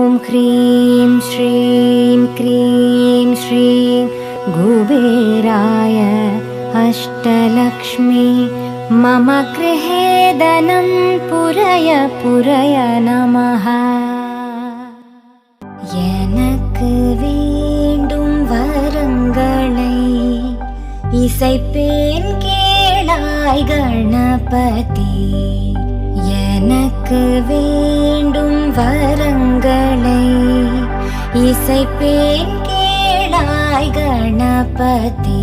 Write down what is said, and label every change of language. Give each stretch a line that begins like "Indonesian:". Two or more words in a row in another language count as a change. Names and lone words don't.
Sanskrit: ह्रीं श्रीं क्रीं श्रीं कुबेराय अष्टलक्ष्मी मम गृहे धनं पुरय पुरय नमः।
Tamil: எனக்கு வேண்டும் வரங்களை இசைப்பேன் கேளாய் கணபதி. எனக்கு வேண்டும் வரங்களை இசைப்பேன் கேளாய் கணபதி.